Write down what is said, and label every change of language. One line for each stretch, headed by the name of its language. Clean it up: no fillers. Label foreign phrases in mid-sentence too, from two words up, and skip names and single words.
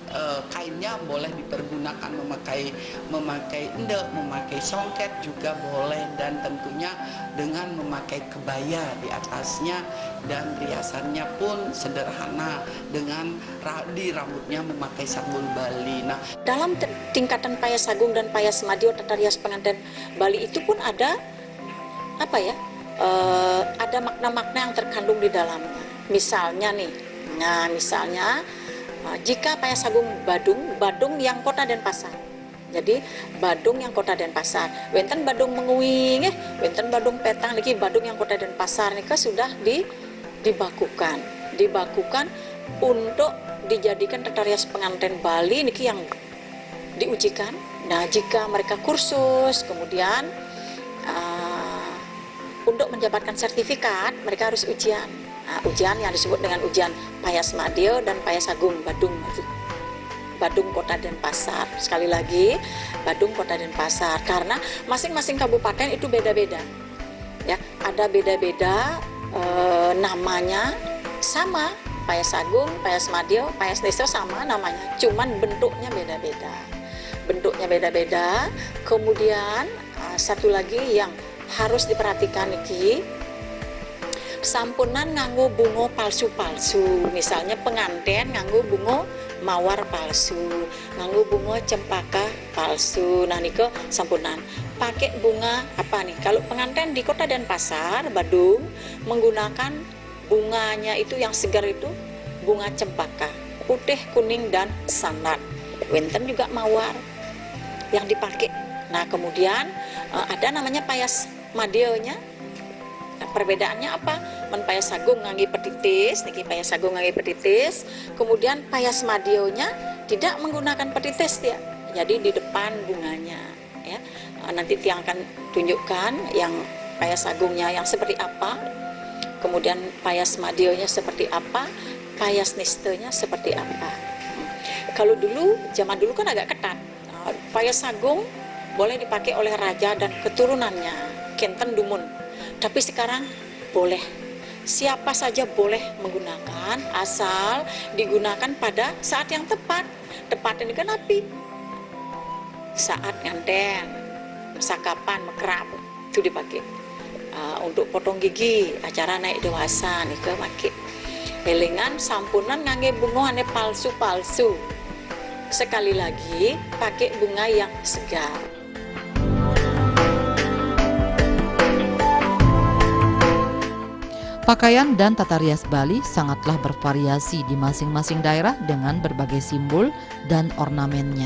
Indonesian: Kainnya boleh dipergunakan memakai endek, memakai songket juga boleh, dan tentunya dengan memakai kebaya di atasnya, dan riasannya pun sederhana dengan di rambutnya memakai sanggul Bali. Nah, dalam tingkatan payas agung dan payas madya tata rias pengantin Bali itu pun ada ada makna-makna yang terkandung di dalamnya. Misalnya nih, jika payas agung Badung yang Kota Denpasar. Jadi Badung yang Kota Denpasar.
Balinese: Wenten Badung Menguing, wenten Badung Petang niki
Indonesian: Badung yang Kota Denpasar nika sudah dibakukan untuk dijadikan tata rias pengantin Bali niki yang diujikan. Nah, jika mereka kursus kemudian untuk mendapatkan sertifikat mereka harus ujian. Nah, ujian yang disebut dengan ujian payas madya dan payas agung Badung Kota Denpasar. Sekali lagi, Badung Kota Denpasar, karena masing-masing kabupaten itu beda-beda. Ya, ada beda-beda namanya sama, payas agung, payas madya, payas nista sama namanya, cuman bentuknya beda-beda. Kemudian satu lagi yang harus diperhatikan iki,
Balinese: sampunan nganggo bunga palsu-palsu.
Indonesian: Misalnya pengantin nganggo bunga mawar palsu, nganggo bunga cempaka palsu. Nah,
Balinese: niko sampunan
Indonesian: pakai bunga apa nih? Kalau pengantin di Kota Denpasar, Badung, menggunakan bunganya itu yang segar itu bunga cempaka, putih, kuning, dan sandat. Wenten juga mawar yang dipakai. Nah, kemudian ada namanya payas madyanya. Nah, perbedaannya apa?
Balinese: Men payas agung ngangge petitis, niki payas agung ngangge petitis.
Indonesian: Kemudian payas madyonya tidak menggunakan petitis ya. Jadi di depan bunganya ya. Nanti tiang akan tunjukkan yang payas agungnya yang seperti apa, kemudian payas madionya seperti apa, payas nistenya seperti apa. Kalau dulu, zaman dulu kan agak ketat. Payas agung boleh dipakai oleh raja dan keturunannya,
Balinese: Kenten Dumun.
Indonesian: Tapi sekarang boleh, siapa saja boleh menggunakan, asal digunakan pada saat yang tepat. Tepat ini kan api, saat
Balinese: nganten, sakapan, mekrap,
Indonesian: itu dipakai. Untuk potong gigi, acara naik dewasa nih ke make.
Balinese: Elingan sampunan ngangge bunga ane palsu-palsu.
Indonesian: Sekali lagi pakai bunga yang segar. Pakaian dan tata rias Bali sangatlah bervariasi di masing-masing daerah dengan berbagai simbol dan ornamennya.